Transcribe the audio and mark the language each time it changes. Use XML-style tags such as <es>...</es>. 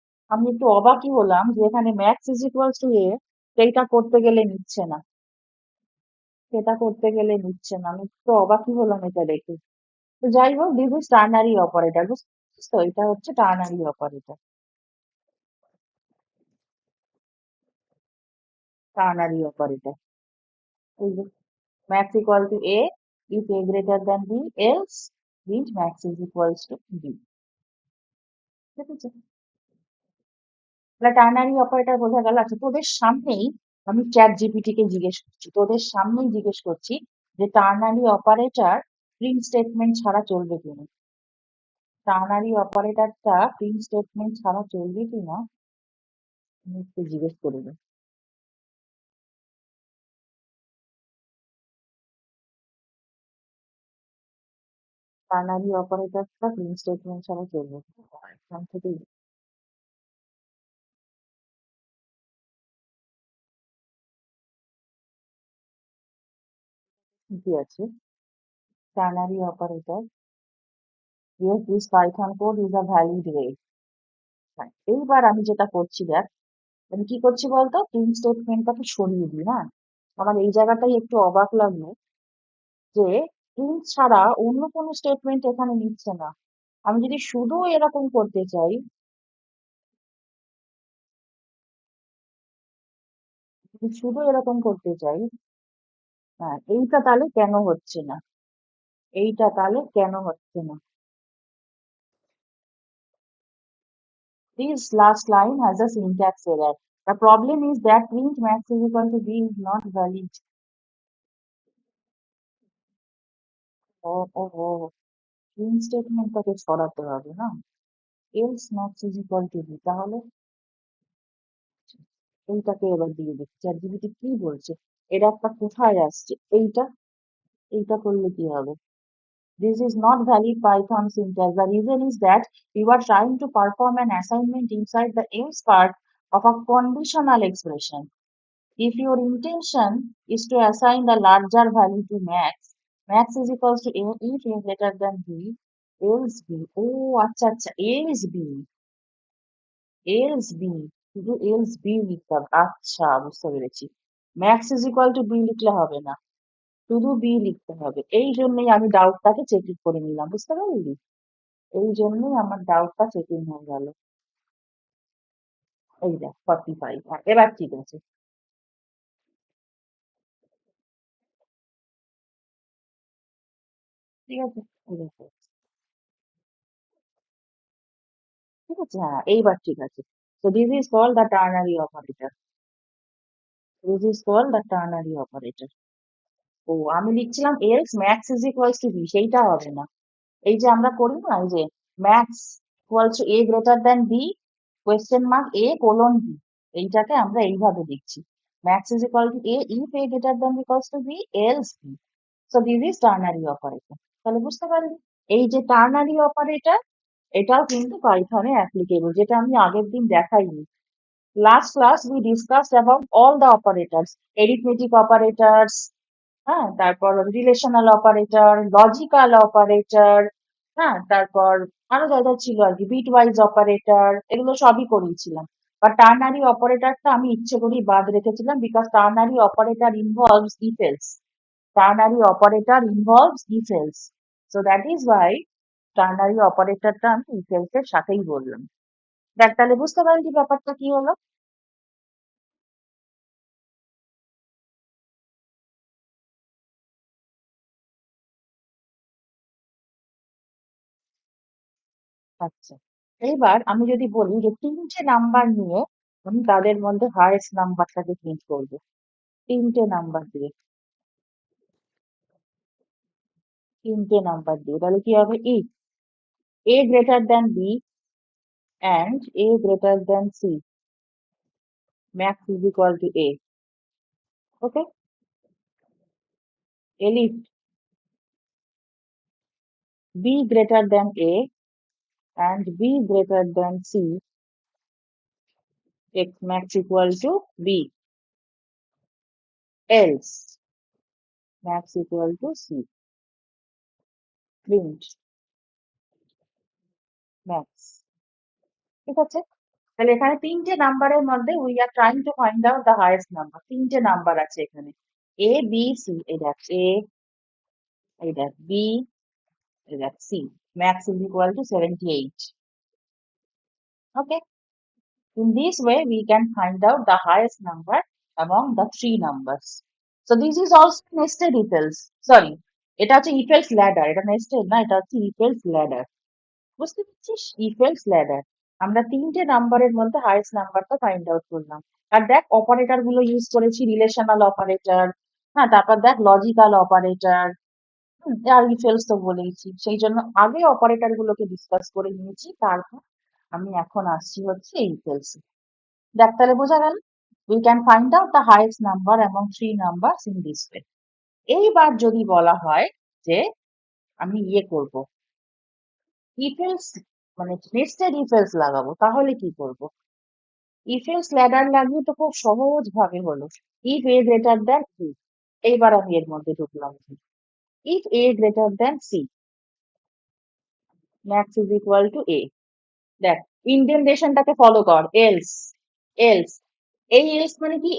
<bn>আমি একটু অবাকই হলাম যে এখানে</bn> <en>max is equals to a,</en> <bn>সেইটা করতে গেলে নিচ্ছে না, সেটা করতে গেলে নিচ্ছে না, আমি একটু অবাকই হলাম এটা দেখে। তো যাই হোক,</bn> <en>this is ternary operator,</en> <bn>বুঝছিস তো? এটা হচ্ছে টার্নারি অপারেটর, টার্নারি অপারেটর। এই যে</bn> <en>max equal to A if A greater than B, else means max is equals to B.</en> <bn>ঠিক আছে? তাহলে টার্নারি অপারেটর বোঝা গেল। আচ্ছা, তোদের সামনেই আমি চ্যাট জিপিটি কে জিজ্ঞেস করছি, তোদের সামনেই জিজ্ঞেস করছি যে টার্নারি অপারেটর প্রিন্ট স্টেটমেন্ট ছাড়া চলবে কিনা। টার্নারি অপারেটরটা প্রিন্ট স্টেটমেন্ট ছাড়া চলবে কিনা আমি একটু জিজ্ঞেস করে নিই। টার্নারি অপারেটরটা প্রিন্ট স্টেটমেন্ট ছাড়া চলবে কিনা, এখান থেকে কি আছে?</bn> <en>Ternary operator, yes, this Python code is a valid way.</en> <bn>হ্যাঁ, এইবার আমি যেটা করছি দেখ, আমি কি করছি বলতো, প্রিন্ট স্টেটমেন্টটাকে সরিয়ে দিই। হ্যাঁ, আমার এই জায়গাটাই একটু অবাক লাগলো যে প্রিন্ট ছাড়া অন্য কোনো স্টেটমেন্ট এখানে নিচ্ছে না। আমি যদি শুধু এরকম করতে চাই, যদি শুধু এরকম করতে চাই, হ্যাঁ, এইটা তাহলে কেন হচ্ছে না, এইটা তাহলে কেন হচ্ছে না?</bn> <en>This last line has a syntax error. The problem is that print max is equal to b is not valid.</en> <bn>O print স্টেটমেন্টটাকে সরাতে হবে না,</bn> <en>else max is equal to b,</en> <bn>তাহলে এইটাকে এবার দিয়ে দেখি চ্যাটজিপিটি কি বলছে। এটা একটা কোথায় আসছে এইটা, এইটা করলে কি হবে?</bn> <en>This is not valid Python syntax. The reason is that you are trying to perform an assignment inside the else part of a conditional expression. If your intention is to assign the larger value to max, max is equals to a if a greater than b, else b.</en> <bn>Oh, আচ্ছা আচ্ছা, else b, else b, শুধু else b লিখতে হবে। আচ্ছা, বুঝতে পেরেছি।</bn> <en>max is equal to b</en> <bn>লিখলে হবে না, শুধু b লিখতে হবে। এই জন্যই আমি ডাউটটাকে চেক করে নিলাম, বুঝতে পারলি? এই জন্যই আমার ডাউটটা চেকিং হয়ে গেল। এই দেখ 45, এবার ঠিক আছে। ঠিক আছে, ঠিক আছে, ঠিক আছে, হ্যাঁ এইবার ঠিক আছে।</bn> <en>So this is called the ternary operator. This is called the ternary operator.</en> <bn>ও আমি লিখছিলাম</bn> <en>else max is equals to b,</en> <bn>সেইটা হবে না। এই যে আমরা করি না, এই যে</bn> <en>max equals to a greater than b question mark a colon b,</en> <bn>এইটাকে আমরা এইভাবে লিখছি।</bn> <en>max is equal to a if a greater than equals to b, else b. So this is ternary operator.</en> <bn>তাহলে বুঝতে পারলি, এই যে ternary operator, এটাও কিন্তু পাইথনে অ্যাপ্লিকেবল, যেটা আমি আগের দিন দেখাইনি। Last class</bn> <en>we discussed about all the operators, arithmetic operators,</en> <bn>হ্যাঁ, তারপর রিলেশনাল অপারেটর, লজিক্যাল অপারেটর, হ্যাঁ, তারপর আরো যা যা ছিল আর কি, বিট ওয়াইজ অপারেটর, এগুলো সবই করিয়েছিলাম। বা টার্নারি অপারেটরটা আমি ইচ্ছে করেই বাদ রেখেছিলাম,</bn> <en>Because ternary operator involves if else. Ternary operator involves if else. So that is why</en> <bn>ternary অপারেটরটা আমি if else এর সাথেই বললাম। দেখ তাহলে বুঝতে পারলি ব্যাপারটা কি হলো? আচ্ছা, এইবার আমি যদি বলি যে তিনটে নাম্বার নিয়ে আমি তাদের মধ্যে হায়েস্ট নাম্বারটাকে প্রিন্ট করবো, তিনটে নাম্বার দিয়ে, তিনটে নাম্বার দিয়ে, তাহলে কি হবে?</bn> <en>if a greater than b and a greater than c, max is equal to a. Okay, elif b greater than a and b greater than c, x max equal to b, else max equal to c, print max।</en> <bn>ঠিক আছে, তাহলে এখানে তিনটে নাম্বারের মধ্যে</bn> <en>We are trying to find out the highest number.</en> <bn>তিনটে number আছে এখানে, এ বি সি, এই দেখ এ, এই দেখ বি, এই দেখ C,</bn> <en>Max is equal to 78। Okay, in this way we can find out the highest number among the three numbers. So this is also nested if else, sorry,</en> <bn>এটা হচ্ছে if else ladder,</bn> <en>এটা nested না, এটা হচ্ছে if else ladder।</en> <bn>বুঝতে পারছিস, if else ladder, আমরা তিনটে নাম্বারের মধ্যে হাইয়েস্ট নাম্বারটা ফাইন্ড আউট করলাম। আর দেখ অপারেটর গুলো ইউজ করেছি, রিলেশনাল অপারেটর, হ্যাঁ, তারপর দেখ logical operator, আর if else তো বলেইছি, সেই জন্য আগে অপারেটর গুলোকে ডিসকাস করে নিয়েছি, তারপর আমি এখন আসছি হচ্ছে if else। দেখ তাহলে বোঝা গেল,</bn> <en>we can find out the highest number among three numbers in this way.</en> <bn>এইবার যদি বলা হয় যে আমি ইয়ে করব, if else মানে নেস্টেড if else লাগাবো, তাহলে কি করব?</bn> <en>if else ladder</en> <bn>লাগিয়ে তো খুব সহজ ভাবে হলো,</bn> <en>if a greater than b,</en> <bn>এইবার আমি এর মধ্যে ঢুকলাম,</bn> <en>if a greater than c, max is equal to a।</en> <bn>দেখ ইন্ডেন্টেশনটাকে ফলো কর, এলস, এলস, এই এলস মানে কি?</bn>